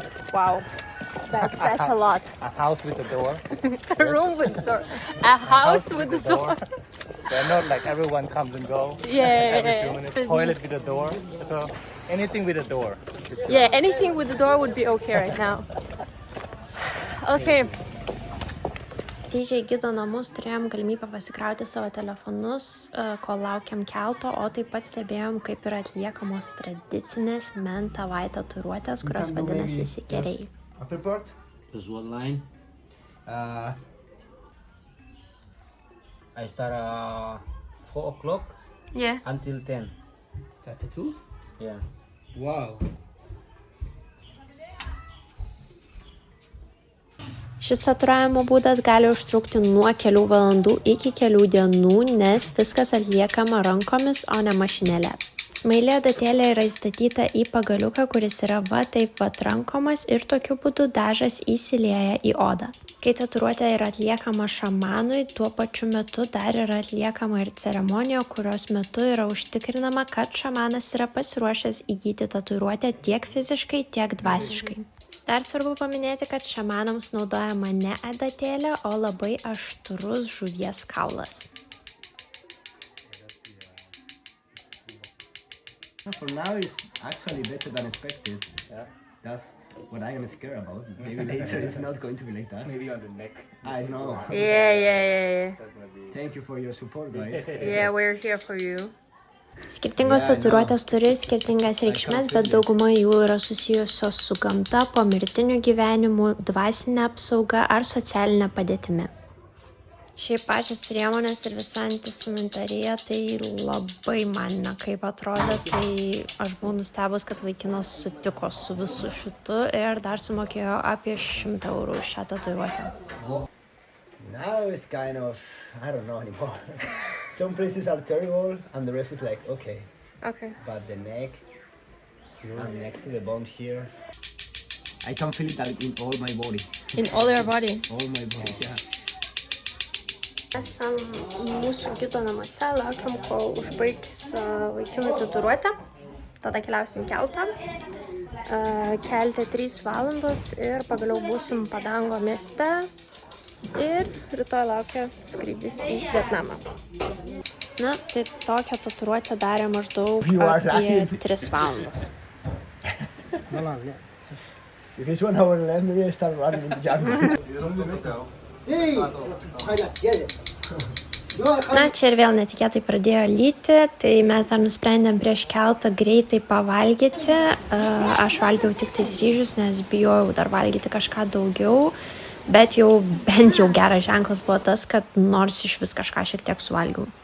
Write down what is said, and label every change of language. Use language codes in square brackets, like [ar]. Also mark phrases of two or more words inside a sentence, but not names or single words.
[en] Wow, that's a lot. A house with a door. A room with door. A house with a door. They're not like everyone comes and go. Yeah. Every few minutes. Toilet with a door. So anything with a door is good. Yeah, anything with the door would be okay right now. Okay. [lt] Grįžę į gido namus turėjom galimybę pasikrauti savo telefonus, kol laukiam kelto, o taip pat stebėjom, kaip yra atliekamos tradicinės Mentavai tatuiruotės, kurios vadinasi sikeriai. [en] Upper part? Just one line. I start 4 o'clock Yeah. until 10. That tattoo? Yeah. Wow. [lt] Šis tatuiravimo būdas gali užtrukti nuo kelių valandų iki kelių dienų, nes viskas atliekama rankomis, o ne mašinėle. Smaili adatėlė yra įstatyta į pagaliuką, kuris yra va taip va trankomas ir tokiu būdu dažas įsilieja į odą. Kai tatuiruotė yra atliekama šamanui, tuo pačiu metu dar yra atliekama ir ceremonija, kurios metu yra užtikrinama, kad šamanas yra pasiruošęs įgyti tatuiruotę tiek fiziškai, tiek dvasiškai. Dar svarbu paminėti, kad šamanams naudojama ne adatėlė, o labai aštrus žuvies kaulas. [en] For now, it's actually better than expected. Yeah. That's what I am scared about. Maybe later it's not going to be like that. Maybe on the neck. I know. Yeah. That's gonna be. Thank you for your support, guys. Yeah, we're here for you. [lt] Skirtingos tatuiruotės turi skirtingas reikšmes, bet dauguma jų yra susijusios su gamta, pomirtiniu gyvenimu, dvasinė apsauga ar socialinė padėtimi. Šiaip pačios priemonės ir visa antisanitarija tai labai man nekaip atrodė, tai aš buvau nustebus, kad vaikinas sutiko su visu šitu ir dar sumokėjo apie 100 eurų už šią tatuiruotę. [en] Now it's kind of, I don't know anymore. Some places are terrible and the rest is like, okay. Okay. But the neck and next to the bone here, I can feel it in all my body. In all your body. All my body, yeah. [lt] Esam mūsų gido namuose, laukiam, kol užbaigs vaikinų tatuiruotę. Tada keliausim keltą. Kelte 3 valandos ir pagaliau būsim Padango mieste. Ir rytoj laukia skrydis į Vietnamą. Na, tai tokią tatuiruotę darė maždaug apie 3 valandos. [en] No, yeah. If it's 1 hour left, maybe I start running in the jungle. Hey, I got it. [lt] Na, čia ir vėl netikėtai pradėjo lyti, tai mes dar nusprendėm prieš keltą greitai pavalgyti. Aš valgiau tik tais ryžius, nes bijojau dar valgyti kažką daugiau, bet jau bent jau geras ženklas buvo tas, kad nors iš vis kažką šiek tiek suvalgiau.